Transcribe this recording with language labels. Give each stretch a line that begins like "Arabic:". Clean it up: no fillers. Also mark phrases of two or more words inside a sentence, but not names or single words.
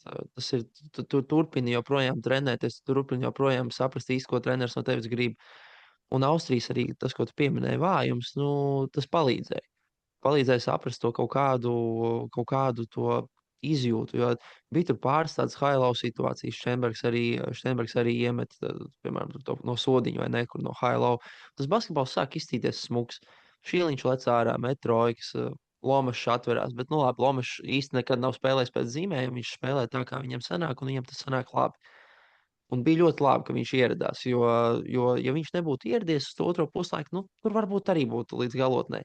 Latvian: Tas ir, tu turpini joprojām trenēties, turpini joprojām saprast īsti, ko treneris no tevis grib. Un Austrijas arī tas, ko tu pieminēji, vājums, nu, tas palīdzēja. Palīdzēja saprast to kaut kādu to izjūtu. Jo bija tur pāris tādas high-low situācijas. Štenbergs arī iemet, piemēram, no sodiņa vai nekur no high-low. Tas basketbols sāk izstīties smuks. Šīliņš lec ārā, metroiks, Lomašs atverās. Bet, nu labi, Lomašs īsti nekad nav spēlējis pēc zīmējuma. Viņš spēlē tā, kā viņam sanāk, un viņam tas sanāk labi. Un bija ļoti labi, ka viņš ieradās. Ja viņš nebūtu ieradies uz to otro puslaiku, nu, tur varbūt arī būtu līdz galotnē.